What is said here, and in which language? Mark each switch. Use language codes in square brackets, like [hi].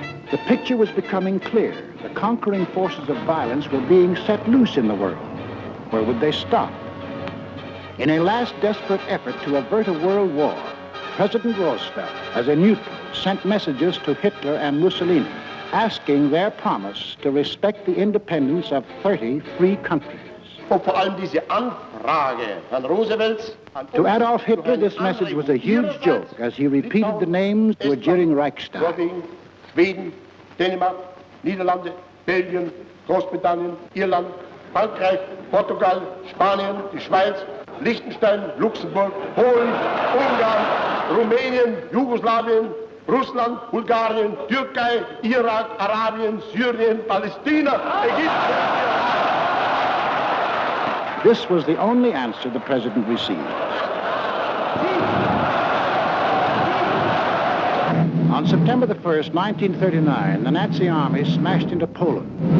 [en] The picture was becoming clear. The conquering forces of violence were being set loose in the world. Where would they stop? In a last desperate effort to avert a world war, President Roosevelt, as a neutral, sent messages to Hitler and Mussolini, asking their promise to respect the independence of 30 free countries. [de] Vor allem diese Anfrage Herrn Roosevelts. [en] To Adolf Hitler, this message was a huge joke as he repeated the names to a jeering Reichstag. [de] Norwegen, Schweden, Dänemark, Niederlande, Belgien, Großbritannien, Irland, Frankreich, Portugal, Spanien, die Schweiz, Liechtenstein, Luxemburg, Polen, Ungarn, Rumänien, Jugoslawien, Russland, Bulgarien, Türkei, Irak, Arabien, Syrien, Palästina, Ägypten. [en] This was the only answer the president received. On September the 1st, 1939, the Nazi army smashed into Poland.